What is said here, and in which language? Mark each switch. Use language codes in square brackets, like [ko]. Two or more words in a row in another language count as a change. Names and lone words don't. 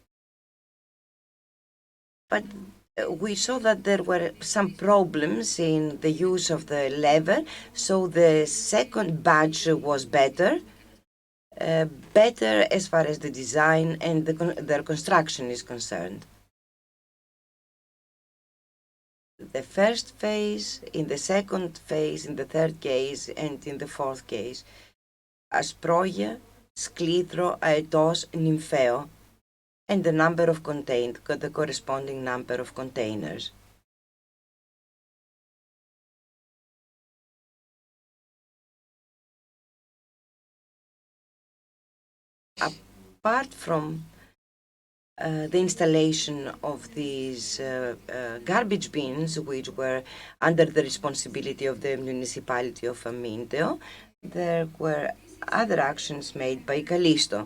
[en] but we saw that there were some problems in the use of the lever, so the second batch was better as far as the design and their construction is concerned. The first phase, in the second phase, in the third case, and in the fourth case. [el] Ασπρόγεια, σκλήθρο, αετός, νυμφαίο, [en] and the number of the corresponding number of containers. Apart from the installation of these garbage bins, which were under the responsibility of the municipality of Amynteo, there were other actions made by Callisto.